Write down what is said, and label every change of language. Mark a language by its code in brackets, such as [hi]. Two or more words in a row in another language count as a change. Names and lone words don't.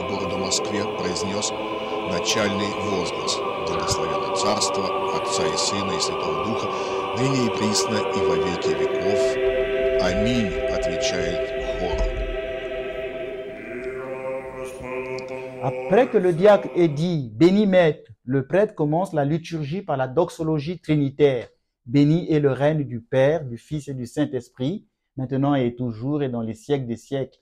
[ru] городу Москве, произнес начальный возглас: «Благословенно Царство, Отца и Сына и Святого Духа, ныне и присно и во веки веков. Аминь», отвечает хор. [fr] Après que le diacre ait dit « Béni Maître », le prêtre commence la liturgie par la doxologie trinitaire. Béni est le règne du Père, du Fils et du Saint-Esprit, maintenant et toujours et dans les siècles des siècles.